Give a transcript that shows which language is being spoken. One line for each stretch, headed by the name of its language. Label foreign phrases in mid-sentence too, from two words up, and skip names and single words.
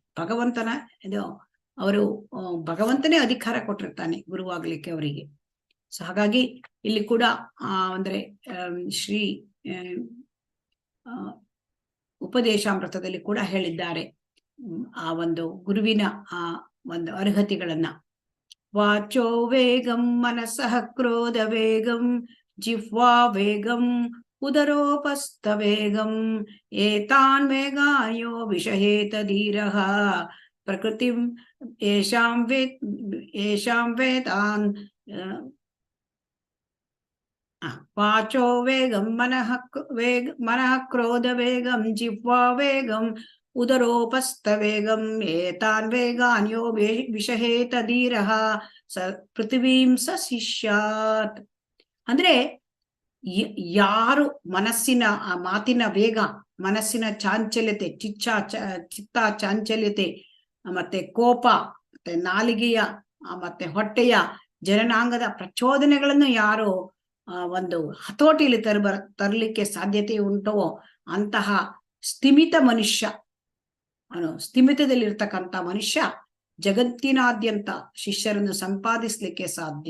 Kannada: ಭಗವಂತನ ಅವರು ಭಗವಂತನೇ ಅಧಿಕಾರ ಕೊಟ್ಟಿರ್ತಾನೆ ಗುರುವಾಗ್ಲಿಕ್ಕೆ ಅವರಿಗೆ. ಸೊ ಹಾಗಾಗಿ ಇಲ್ಲಿ ಕೂಡ ಅಂದ್ರೆ ಶ್ರೀ ಉಪದೇಶಾಮೃತದಲ್ಲಿ ಕೂಡ ಹೇಳಿದ್ದಾರೆ ಆ ಒಂದು ಗುರುವಿನ ಒಂದು ಅರ್ಹತೆಗಳನ್ನ.
Sanskrit: ವಾಚೋ ವೇಗಂ ಮನಸಃ ಕ್ರೋಧ ವೇಗಂ ಜಿಹ್ವಾ ವೇಗಂ ಉದರೋಪಸ್ಥ ವೇಗಂ ಏತಾನ್ ವೇಗಾಯೋ ವಿಷಹೇತ ಧೀರಃ ಪ್ರಕೃತಿಂ ಯೇಷಾಂ ವೇದಾನ್ ವಾಚೋ ವೇಗಂ ಮನಃ ಕ್ರೋಧ ವೇಗಂ ಜಿಹ್ವಾ ವೇಗಂ ಉದರೋಪಸ್ಥ ವೇಗಂ ಏತಾನ್ ವೇಗಾನ್ ಯೋ ವಿಷಹೇತ ಧೀರಃ ಸ ಪೃಥ್ವೀಂ ಸ ಶಿಷ್ಯಾತ್.
Kannada: ಅಂದ್ರೆ ಯಾರು ಮನಸ್ಸಿನ ಆ ಮಾತಿನ ವೇಗ, ಮನಸ್ಸಿನ ಚಾಂಚಲ್ಯತೆ, ಚಿತ್ತ ಚಾಂಚಲ್ಯತೆ, ಮತ್ತೆ ಕೋಪ, ಮತ್ತೆ ನಾಲಿಗೆಯ ಮತ್ತೆ ಹೊಟ್ಟೆಯ ಜನನಾಂಗದ ಪ್ರಚೋದನೆಗಳನ್ನು ಯಾರು ಒಂದು ಹತೋಟಿಯಲ್ಲಿ ತರಲಿಕ್ಕೆ ಸಾಧ್ಯತೆ ಉಂಟೋ ಅಂತಹ ಸ್ಥಿಮಿತ ಮನುಷ್ಯ, ಸ್ಥಿಮಿತದಲ್ಲಿರ್ತಕ್ಕಂಥ ಮನುಷ್ಯ ಜಗತ್ತಿನಾದ್ಯಂತ ಶಿಷ್ಯರನ್ನು ಸಂಪಾದಿಸ್ಲಿಕ್ಕೆ ಸಾಧ್ಯ.